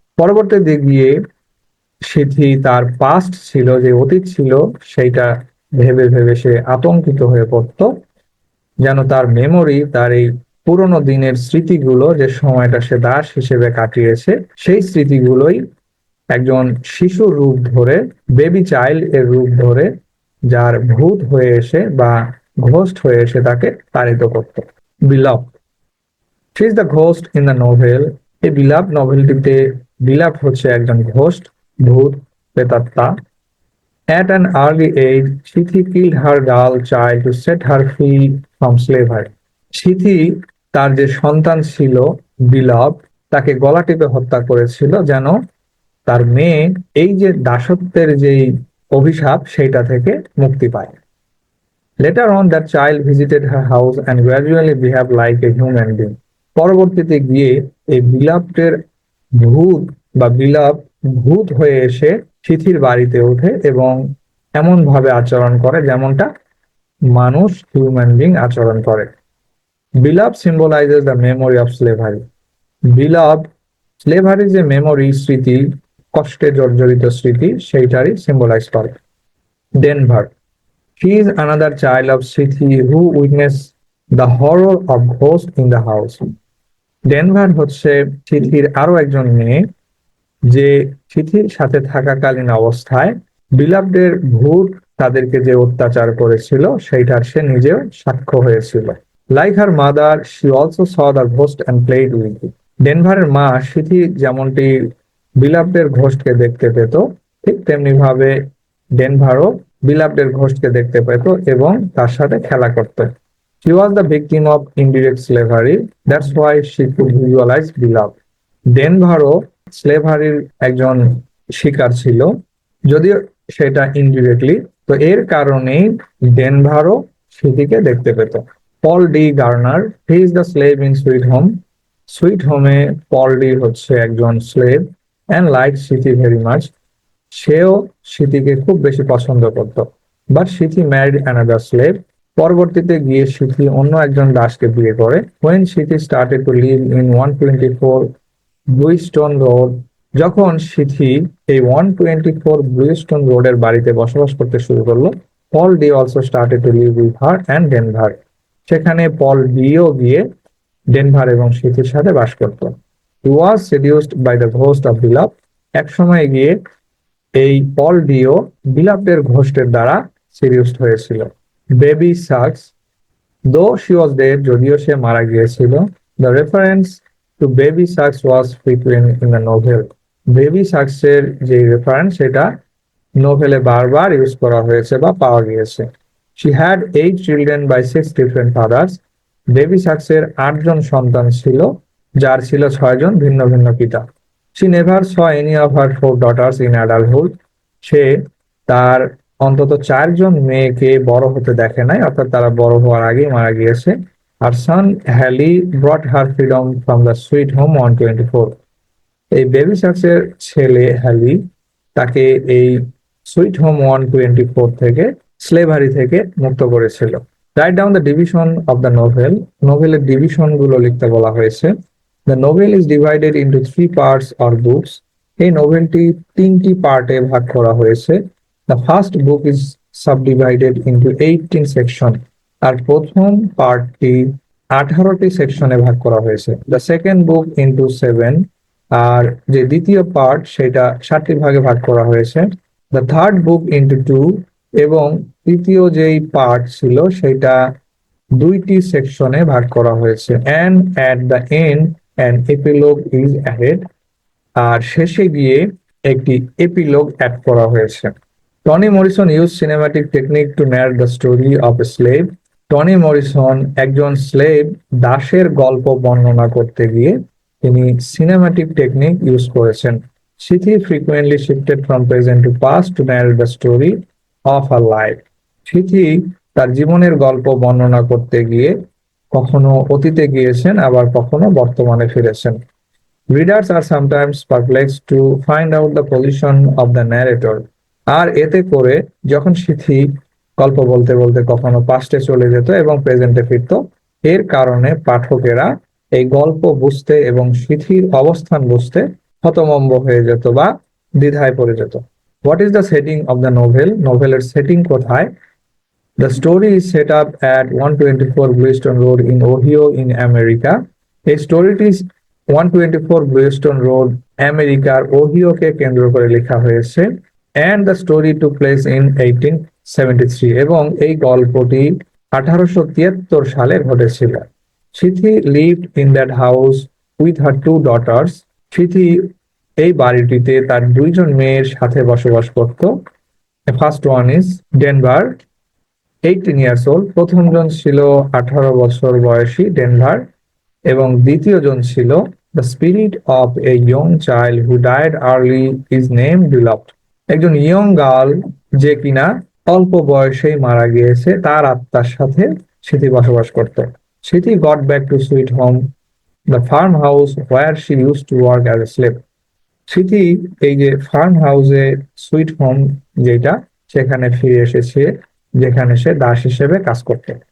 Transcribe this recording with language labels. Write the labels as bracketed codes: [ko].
[bn] পরবর্তীতে গিয়ে সিথি তার পাস্ট ছিল, যে অতীত ছিল, সেইটা ভেবে ভেবে সে আতঙ্কিত হয়ে পড়তো, যেন তার মেমোরি, তার এই পুরোনো দিনের স্মৃতিগুলো, যে সময়টা সে দাস হিসেবে কাটিয়েছে, সেই স্মৃতিগুলোই একজন শিশু রূপ ধরে, বেবি চাইল্ড এর রূপ ধরে, যার ভূত হয়ে এসে বা ঘোস্ট হয়ে এসে তাকে তাড়িত করত। বিলাভ। [en] She is the ghost in the novel. [bn] এই বিলাভ নভেলটিতে বিলাভ হচ্ছে একজন ঘোস্ট, ভূত, প্রেতাত্মা। [en] At an early age, Shithi killed her girl child to set her free from slavery. [bn] শিথি তার যে সন্তান ছিল বিলাভ, তাকে গলা টিপে হত্যা করেছিল যেন তার মেয়ে এই যে দাসত্বের যেই অভিশাপ সেইটা থেকে মুক্তি পায়। [en] Later on, that child visited her house and gradually behaved like a human being. [bn] পরবর্তীতে গিয়ে এই বিলাভের ভূত বা বিলাভ ভূত হয়ে এসে সিথির বাড়িতে ওঠে এবং এমন ভাবে আচরণ করে যেমনটা মানুষ হিউম্যান বিং আচরণ করে। [en] Beloved symbolizes the memory of slavery. [bn] বিলাভ slavery যে মেমোরি, স্মৃতি, কষ্টে জর্জরিত স্মৃতি, সেইটারই সিম্বলাইজ করে। [en] Denver, she is another child of Sithi who witnessed the horror of ghosts in the house. [bn] Denver হচ্ছে সিথির আরো একজন মেয়ে, যে সিথির সাথে থাকাকালীন অবস্থায় বিলাভদের ভূত তাদেরকে যে অত্যাচার করেছিল সেইটার সে নিজেও সাক্ষ্য হয়েছিল। [en] Like her mother, she also saw the ghost and played with it. [bn] ডেনভারের মা সিথি যেমনটি বিলাভদের ঘোস্টকে দেখতে পেত, ঠিক তেমনি ভাবে ডেনভারও বিলাভদের ঘোস্টকে দেখতে পেত এবং তার সাথে খেলা করত। [en] She was the victim of indirect slavery. That's why she could visualize Beloved. [bn] ডেনভারও স্লেভারির একজন শিকার ছিল, যদিও সেটা ইনডিরেক্টলি। তো এর কারণেই ডেনভারও সিথিকে দেখতে পেত। [en] Paul D Garner, he is the slave in Sweet Home. [bn] Sweet হোমে পল ডি হচ্ছে একজন slave [en] And like Sethe very much. [bn] সেও সিথিকে খুব বেশি পছন্দ করত। [en] But Sethe married another slave. [bn] পরবর্তীতে গিয়ে সিথি অন্য একজন দাসকে বিয়ে করে। [en] When Sethe started to live in 124 Bluestone Road, [bn] যখন সিথি এই 124 ব্লুইস্টোন রোডের বাড়িতে বসবাস করতে শুরু করলো, [en] Paul D also started to live with her and Denver. [bn] সেখানে পল ডিও গিয়ে ডেনভার এবং সিথির সাথে বাস করত। [en] He was seduced by the ghost of Beloved. [bn] এক সময় গিয়ে এই পল ডিও বিলাভদের ঘোস্টের দ্বারা সিরিয়াসড হয়েছিল। [en] Baby Suggs, though she was dead, [bn] যদিও সে মারা গিয়েছিল। [en] The reference to Baby Suggs was frequent in the novel. [bn] Baby সাক্সের যে রেফারেন্স সেটা নোভেলে বারবার ইউজ করা হয়েছে বা পাওয়া গিয়েছে। [en] She had 8 children by 6 different fathers. [bn] Baby সাক্সের 8 জন সন্তান ছিল, যার ছিল 6 জন ভিন্ন ভিন্ন পিতা। [en] She never saw any of her 4 daughters in adulthood. [bn] সে তার অন্তত 4 জন মেয়েকে বড় হতে দেখে নাই, অর্থাৎ তারা বড় হওয়ার আগেই মারা গিয়েছে। [en] আর son Hallie brought her freedom from the sweet home 124. [bn] এই বেবি সাক্সের ছেলে হ্যালি তাকে এই সুইট হোম 124 থেকে, স্লেভারি থেকে মুক্ত করেছিল। [en] Write down the division of the novel. [bn] নোভেলের division গুলো লিখতে বলা হয়েছে। [en] The novel is divided into 3 parts or books. [bn] এই নোভেলটি 3টি পার্টে ভাগ করা হয়েছে। [en] The first book is subdivided into 18 section. [bn] আর প্রথম পার্টটি 18টি সেকশনে ভাগ করা হয়েছে। [en] The second book into 7. [bn] আর যে দ্বিতীয় পার্ট সেটা 7টি ভাগে ভাগ করা হয়েছে। [en] The third book into 2. [bn] এবং তৃতীয় যেই পার্ট ছিল সেটা 2টি সেকশনে ভাগ করা হয়েছে। [en] And at the end an epilogue is added. [bn] আর শেষে গিয়ে একটি এপিলগ অ্যাড করা হয়েছে। [en] Toni Morrison use cinematic technique to narrate the story of a slave. [bn] Toni Morrison একজন স্লেভ দাসের গল্প বর্ণনা করতে গিয়ে তিনি সিনেম্যাটিক টেকনিক ইউজ করেছেন। [en] Sethe frequently shifted from present to past to narrate the story of her life. [bn] সিথি তার জীবনের গল্প বর্ণনা করতে গিয়ে কখনো অতীতে গিয়েছেন, আবার কখনো বর্তমানে ফিরেছেন। [en] Readers are sometimes perplexed to find out the position of the narrator. [bn] আর এতে করে যখন সিথি গল্প বলতে বলতে কখনো পাস্টে চলে যেত এবং প্রেজেন্টে ফিরত, এর কারণে পাঠকেরা এই গল্প বুঝতে এবং সিথির অবস্থান বুঝতে হতভম্ব হয়ে যেত বা দ্বিধায় পড়ে যেত। [en] What is the setting of the novel? [bn] নোভেলের setting কোথায়? [en] The story is set up at 124 Bluestone Road in Ohio in America. [bn] এই স্টোরিটি 124 Bluestone Road আমেরিকার ওহিওকে কেন্দ্র করে লেখা হয়েছে। [en] And the story took place in 1873. [bn] এবং এই গল্পটি 1873 সালে ঘটেছিল। [en] Sethe lived in that house with her 2 daughters. [bn] সিথি এই বাড়িটিতে তার 2জন মেয়ের সাথে বসবাস করত। [en] The first one is Denver, 18 years old. [bn] প্রথমজন ছিল 18 বছর বয়সী ডেনভার, এবং দ্বিতীয়জন ছিল [en] the spirit of a young child who died early is named Beloved. [bn] একজন ইয়ং গার্ল যে কিনা অল্প বয়সেই মারা গিয়েছে, তার আত্মার সাথে সিথি বসবাস করত। [en] Sethe got back to Sweet Home, the farmhouse where she used to work as a slave. [bn] স্মৃতি এই যে ফার্ম হাউসে সুইট হোম যেটা, সেখানে ফিরে এসেছে, যেখানে সে দাস হিসেবে কাজ করত।